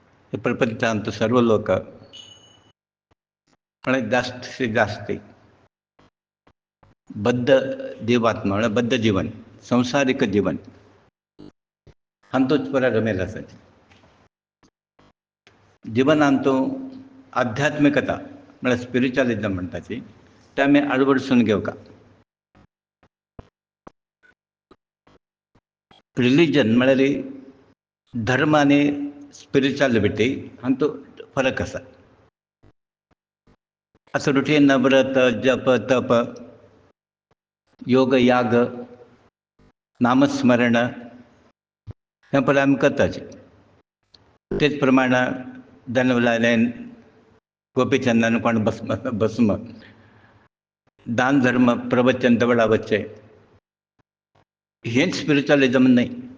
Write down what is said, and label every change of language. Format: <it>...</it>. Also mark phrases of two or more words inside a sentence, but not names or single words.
<kok>हे प्रपंचांत सर्व लोक म्हणजे जास्तीत जास्त बद्ध जीवात्मा म्हणजे बद्ध जीवन संसारिक जीवन हांतूच पुरा रमेल आसात. जिवनांत आध्यात्मिकता म्हळ्यार स्पिरिच्युअलिझम म्हणटाची ते आमी आडवडसून घेवका. रिलीजन म्हळ्यार धर्म आनी स्पिरिच्युअलिटी हांतूत फरक आसा. असं रुटीन व्रत जप तप योग याग नामस्मरण हें पळय आमी करताचे. तेच प्रमाण धनवलायन गोपीचंदन कोण भस्म दान धर्म प्रवचन देवळा वच्चे हेंच स्पिरिच्युअलिझम न्हय.</kok>